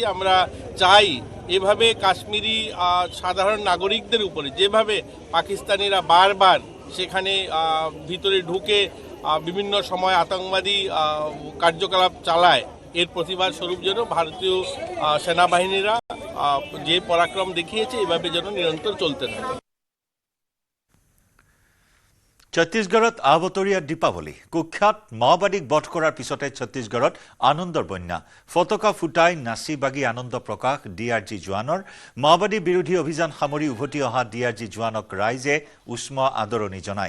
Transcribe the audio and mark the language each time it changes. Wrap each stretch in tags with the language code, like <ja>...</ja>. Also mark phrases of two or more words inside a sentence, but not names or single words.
<bn>আমরা চাই এভাবে কাশ্মীরি সাধারণ নাগরিকদের উপরে যেভাবে পাকিস্তানিরা বারবার সেখানে ভিতরে ঢুকে বিভিন্ন সময় আতঙ্কবাদী কার্যকলাপ চালায়, এর প্রতিবাদ স্বরূপ যেন ভারতীয় সেনাবাহিনীরা যে পরাক্রম দেখিয়েছে এভাবে যেন নিরন্তর চলতে থাকে।</bn> <as>ছত্তীশগড়ত আবতৰীয়া দীপাৱলী কুখ্যাত মাওবাদীক বধ কৰাৰ পিছতে ছত্তীশগড়ত আনন্দৰ বন্যা ফটকা ফুটাই নাচি বাগি আনন্দ প্ৰকাশ DRG জোৱানৰ মাওবাদী বিৰোধী অভিযান সামৰি উভতি অহা DRG জোৱানক ৰাইজে উষ্ম আদৰণি জনায়।</as>